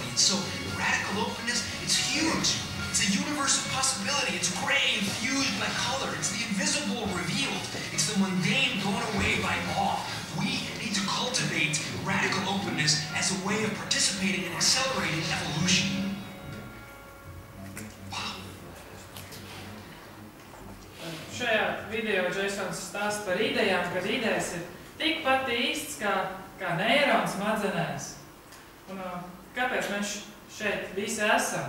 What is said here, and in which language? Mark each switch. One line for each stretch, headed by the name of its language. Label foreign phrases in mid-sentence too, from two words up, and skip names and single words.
English: And so radical openness, it's huge. It's a universe of possibility. It's gray infused by color. It's the invisible revealed. It's the mundane blown away by awe. We need to cultivate radical openness as a way of participating in accelerating evolution. Wow.
Latvian: Šajā video Jasons stāsta par idejām, kad idejas ir tikpat īstas kā neirons smadzenēs. Un kāpēc mēs šeit visi esam?